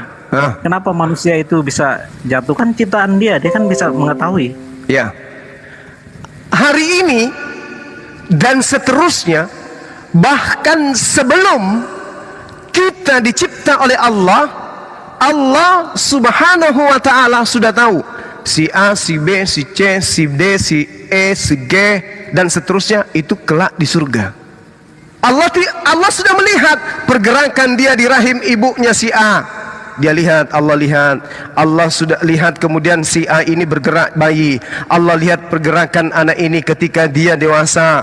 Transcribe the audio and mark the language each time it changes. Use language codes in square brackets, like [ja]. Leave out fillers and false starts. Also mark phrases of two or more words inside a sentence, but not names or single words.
[id] Kenapa manusia itu bisa jatuh? Kan ciptaan dia kan bisa mengetahui. Ya. Hari ini dan seterusnya, bahkan sebelum kita dicipta oleh Allah, [ar] الله سبحانه وتعالى [id] sudah tahu si A, si B, si C, si D, si E, si G dan seterusnya itu kelak di surga. Allah sudah melihat pergerakan dia di rahim ibunya si A. Dia lihat, Allah sudah lihat kemudian si A ini bergerak bayi. Allah lihat pergerakan anak ini ketika dia dewasa.